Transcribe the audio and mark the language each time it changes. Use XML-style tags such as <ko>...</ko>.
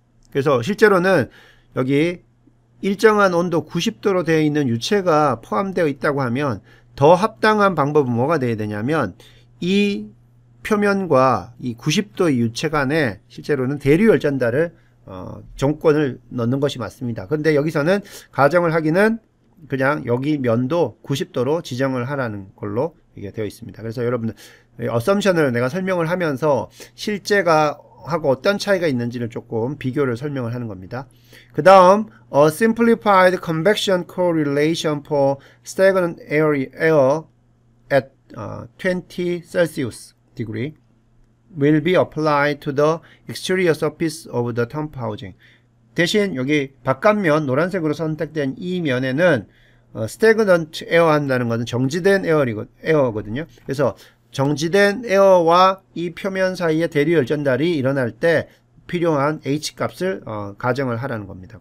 <ko>그래서 실제로는 여기 일정한 온도 90도로 되어 있는 유체가 포함되어 있다고 하면 더 합당한 방법은 뭐가 되어야 되냐면, 이 표면과 이 90도의 유체 간에 실제로는 대류 열전달을 정권을 넣는 것이 맞습니다. 그런데 여기서는 가정을 하기는 그냥 여기 면도 90도로 지정을 하라는 걸로 이게 되어 있습니다. 그래서 여러분들 어썸션을 내가 설명을 하면서 실제가 하고 어떤 차이가 있는지를 조금 비교를 설명을 하는 겁니다. 그 다음</ko> <en>a simplified convection correlation for stagnant air at 20 Celsius degree will be applied to the exterior surface of the pump housing.</en> <ko>대신 여기 바깥면 노란색으로 선택된 이 면에는 stagnant air 한다는 것은 정지된 에어거든요. 그래서 정지된 에어와 이 표면 사이에 대류 열전달이 일어날 때 필요한 H값을 가정을 하라는 겁니다.</ko>